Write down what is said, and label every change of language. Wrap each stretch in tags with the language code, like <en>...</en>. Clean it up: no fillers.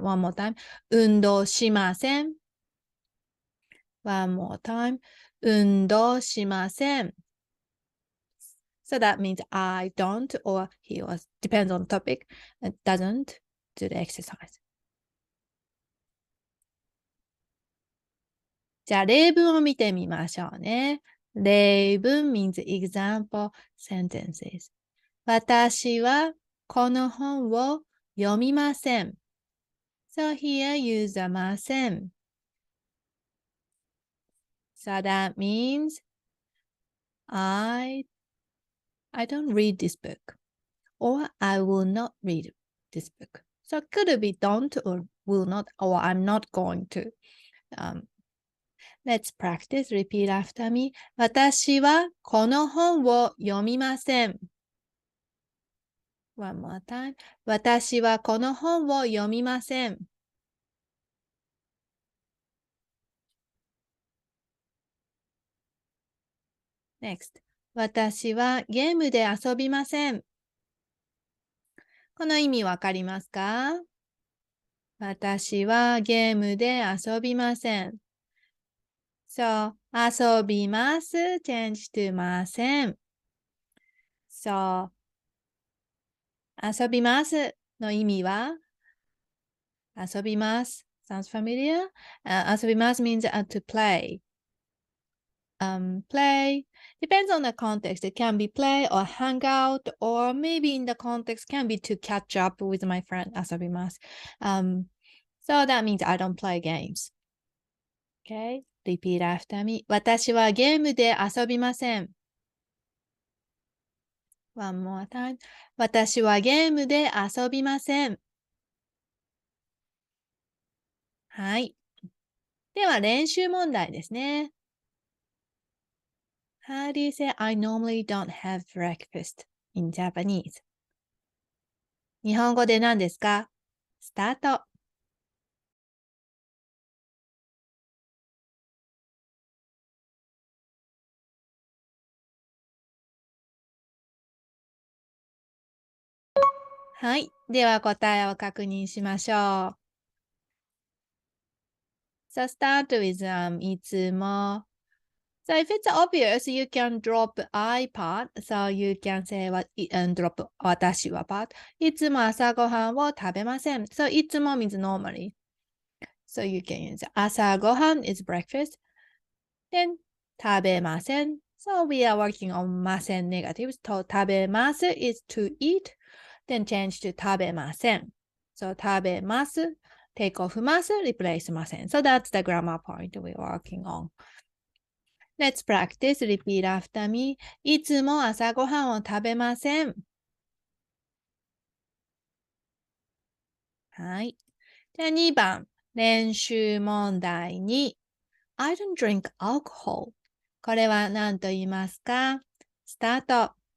<en>One more time.</en> <ja>運動しません。</ja> <en>One more time.</en> <ja>運動しません。</ja> <en>So that means I don't or he or depends on the topic. It doesn't do the exercise.</en> <ja>じゃあ、例文を見てみましょうね。</ja> <en>例文 means example sentences。</en> <ja>私はこの本を読みません。</ja> <en>So here use a ません。 So that means I don't read this book or I will not read this book. So it could be don't or will not or I'm not going to. Let's practice. Repeat after me.</en> <ja>私はこの本を読みません。</ja> <en>One more time.</en> <ja>私はこの本を読みません。</ja> <en>Next.</en> <ja>私はゲームで遊びません。この意味わかりますか？私はゲームで遊びません。 So, 遊びます。</ja> <en>change to ません。</en> <ja>So, 遊びますの意味は遊びます。</ja> <en>Sounds familiar? 遊びます means to play. Play depends on the context. It can be play or hang out, or maybe in the context can be to catch up with my friend.</en> <ja>遊びます。</ja> <en>So that means I don't play games. Okay? Repeat after me.</en> <ja>私はゲームで遊びません。</ja> <en>One more time.</en> <ja>私はゲームで遊びません。はい。では練習問題ですね。</ja> <en>How do you say I normally don't have breakfast in Japanese?</en> <ja>日本語で何ですか？スタート。はい。では答えを確認しましょう。</ja> <en>So start with いつも。 So if it's obvious, you can drop I part. So you can say drop 私は part.</en> <ja>いつも朝ごはんを食べません。</ja> <en>So いつも means normally. So you can use 朝ごはん is breakfast. Then 食べません。 So we are working on ません negatives. と食べます is to eat. Then change to 食べません。 So 食べます。take off ます。 replace ません。 So that's the grammar point we're working on. Let's practice. Repeat after me.</en> <ja>いつも朝ごはんを食べません。はい。じゃあ2番。練習問題に</ja> <en>I don't drink alcohol.</en> <ja>これは何と言いますか？スタート。</ja>